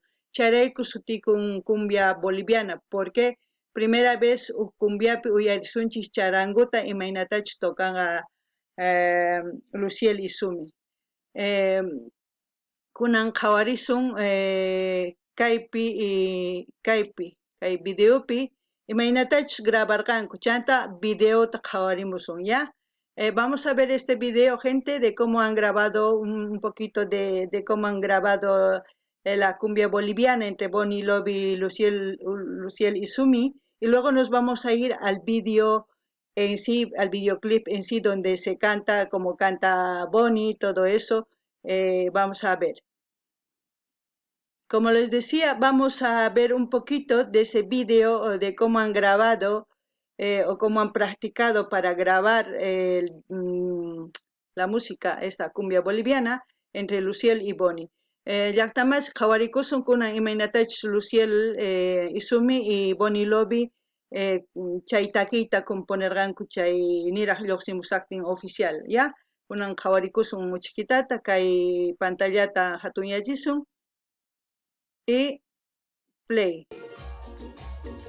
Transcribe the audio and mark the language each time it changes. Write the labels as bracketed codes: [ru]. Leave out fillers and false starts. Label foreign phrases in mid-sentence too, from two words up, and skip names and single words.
[qu] Charayku sutikun [es] cumbia boliviana, [qu] porque [es] primera vez [qu] cumbiapi uyarisunchis charangota imaynatachus tokanga Luciel Izumi. Kunan qhawarisun kay videopi imaynatachus grabarqanku chanta videota qhawarimusun ya. [es] Vamos a ver este video, gente, de cómo han grabado un poquito de cómo han grabado la cumbia boliviana entre Bonnie Lovi y Luciel Izumi, y luego nos vamos a ir al video en sí, al videoclip en sí, donde se canta como canta Bonnie, todo eso. Vamos a ver. Como les decía, vamos a ver un poquito de ese video de cómo han grabado o cómo han practicado para grabar la música, esta cumbia boliviana, entre Luciel y Bonnie. [qu] Llaqtamas qhawarikusun kunan imaynatachus Luciel Izumi y Bonnie Lovi chay takiyta componerqanku chay niraq lluqsimusaqtin oficial, ¿ya? Kunan qhawarikusun muchiquitata kay pantallata hatunyachisung y play.